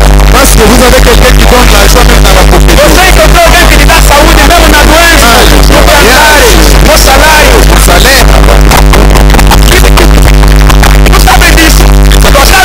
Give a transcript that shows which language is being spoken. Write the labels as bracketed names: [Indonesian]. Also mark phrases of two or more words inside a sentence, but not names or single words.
[French] Parce que vous avez quelqu'un qui donne la joie même dans la pauvreté. [Portuguese] Você encontrou alguém que te dá saúde mesmo na doença. [French] Mon mariage, [Portuguese] Meu salário. [French] mon salaire. [Portuguese] Não sabem disso?